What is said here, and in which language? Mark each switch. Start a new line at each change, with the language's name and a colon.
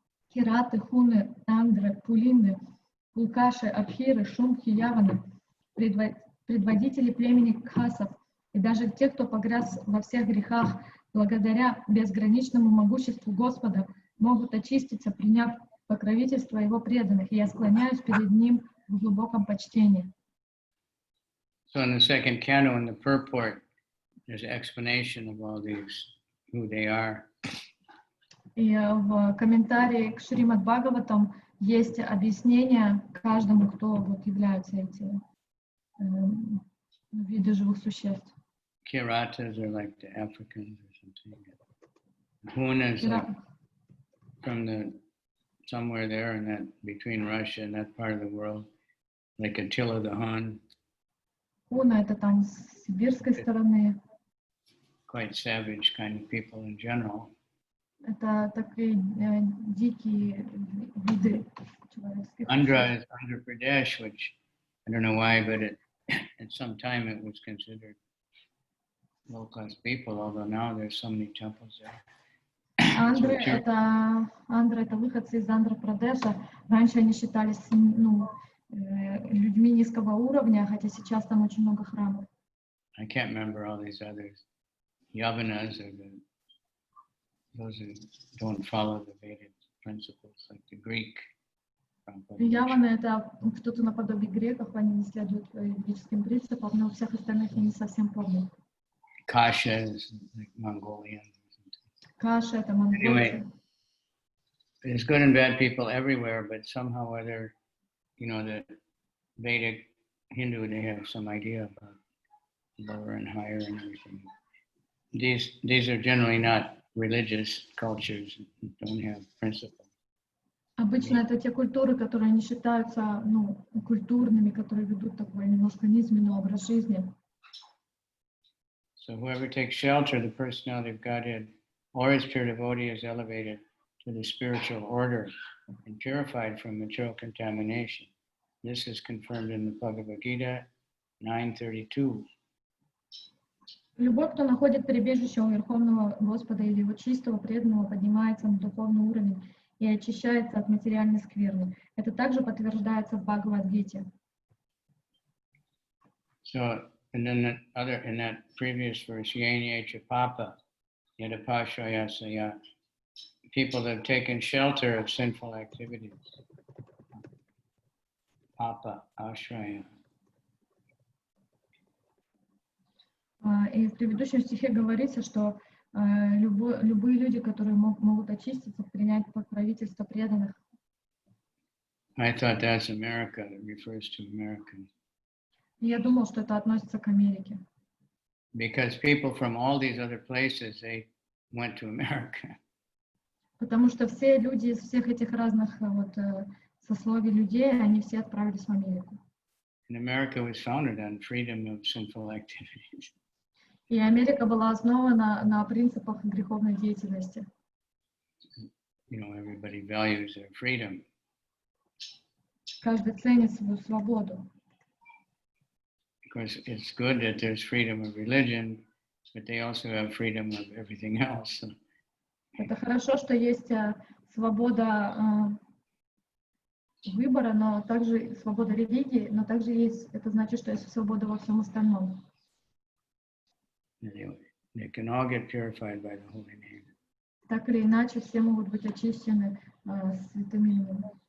Russian: Кираты, Хуны, Андры, Пулинды, Пулкаши, Абхиры, Шумхи, Яваны, предводители племени Кхасов и даже те, кто погряз во всех грехах, благодаря безграничному могуществу Господа, могут очиститься, приняв покровительство Его преданных, и я склоняюсь перед Ним в глубоком почтении.
English: So in the second canto, in the purport, there's an explanation of all these, who they are.
Russian: И в комментарии к Шримад Бхагаватам есть объяснение каждому, кто вот являются эти виды живых существ.
English: Kiratas are like the Africans or something. Huna is like from the somewhere there in that between Russia and that part of the world, like Attila the Hun.
Russian: Хуна — это там с сибирской стороны.
English: Quite savage kind of people in general.
Russian: Это такие дикие виды человеческих.
English: Andhra is Andhra Pradesh, which I don't know why, but at some time it was considered low-class people, although now there's so many temples there.
Russian: Андра — это выходцы из Андхра-Прадеша. Раньше они считались людьми низкого уровня, хотя сейчас там очень много храмов.
English: I can't remember all these others. Yavanas are those who don't follow the Vedic principles, like the Greek.
Russian: Яваны — это кто-то наподобие греков, они не следуют ведическим принципам, но у всех остальных я не совсем помню.
English: Kasha is like Mongolian.
Russian: Каша — это монголцы.
English: Anyway, there's good and bad people everywhere, but somehow or other, the Vedic Hindu, they have some idea about lower and higher and everything. These are generally not religious cultures, don't have principles.
Russian: Обычно это те культуры, которые не считаются культурными, которые ведут такой немножко низменный образ жизни.
English: So whoever takes shelter of the personality of Godhead or his pure devotee is elevated to the spiritual order and purified from material contamination. This is confirmed in the Bhagavad Gita 9:32.
Russian: Любой, кто находит прибежище у Верховного Господа или его чистого преданного, поднимается на духовный уровень и очищается от материальной скверны. Это также подтверждается в Бхагавад-гите.
English: So, and then in that previous verse, Yenya Papa, Yadapashraya, people that have taken shelter of sinful activities.
Sanskrit: Papa, Ashraya.
Russian: И в предыдущем стихе говорится, что любые люди, которые могут очиститься, принять покровительство преданных.
English: I thought that's America, it refers to Americans.
Russian: Я думал, что это относится к Америке.
English: Because people from all these other places, they went to America.
Russian: Потому что все люди из всех этих разных сословий людей, они все отправились в Америку.
English: And America was founded on freedom of sinful activities.
Russian: И Америка была основана на принципах греховной деятельности.
English: Everybody values their freedom.
Russian: Каждый ценит свою свободу.
English: Of course, it's good that there's freedom of religion, but they also have freedom of everything else.
Russian: Это хорошо, что есть свобода выбора, но также свобода религии, но также есть, это значит, что есть свобода во всем остальном.
English: They can all get purified by the holy name.
Russian: Так или иначе, все могут быть очищены святым именем.